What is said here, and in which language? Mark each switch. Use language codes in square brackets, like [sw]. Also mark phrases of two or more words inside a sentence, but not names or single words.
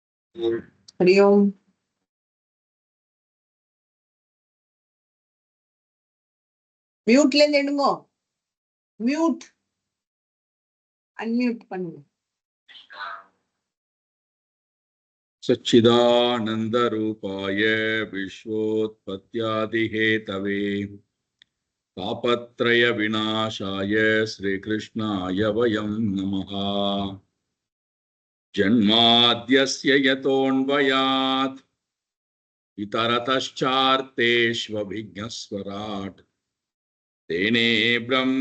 [sa] हरि ओम। [ta] மியூட்ல இருந்து எடுங்க. [en] mute unmute [ta] பண்ணுங்க. [sa] सच्चिदानंद रूपाय विश्वोत्पत्त्यादिहेतवे तापत्रय विनाशाय श्रीकृष्णाय वयं नमः। जन्माद्यस्य यतोऽन्वयात् इतरतश्चार्तेष्वभिज्ञस्वराट् तेने ब्रह्म